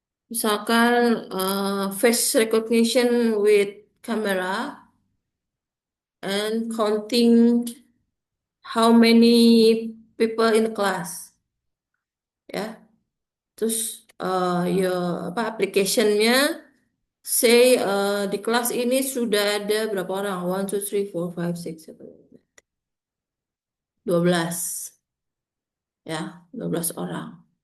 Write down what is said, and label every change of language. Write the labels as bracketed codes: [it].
[en] Misalkan face recognition with camera and counting how many people in the class, ya. [id] Terus ya apa application-nya say di kelas ini sudah ada berapa orang? [en] One, two, three, four, five, six, seven, 12, ya, [id] 12 orang.